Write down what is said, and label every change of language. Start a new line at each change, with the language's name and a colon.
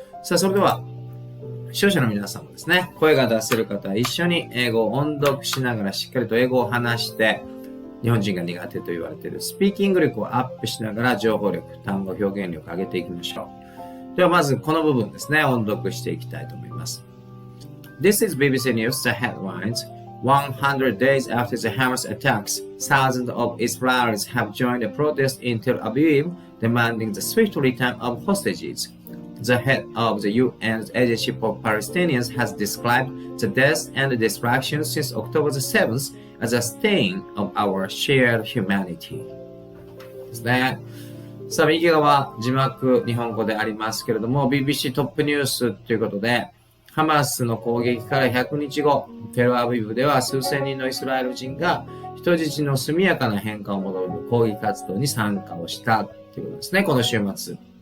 Japanese: さあ、それでは、視聴者の皆さんもですね、声が出せる方は一緒に英語を音読しながらしっかりと英語を話して、日本人が苦手と言われているスピーキング力をアップしながら情報力、単語表現力を上げていきましょう。ではまずこの部分ですね、音読していきたいと思います。
English: This is BBC News, the headlines. 100 days after the Hamas attacks, thousands of Israelis have joined a protest in Tel Aviv demanding the swift return of hostages.The head of the UN's Agency for Palestinians has described the deaths and destruction since October the 7th as a stain of our shared humanity.
Japanese: ですね。さあ、右側、字幕、日本語でありますけれども、BBC トップニュースということで、ハマスの攻撃から100日後、テルアビブでは数千人のイスラエル人が人質の速やかな返還を求める抗議活動に参加をしたということですね、この週末。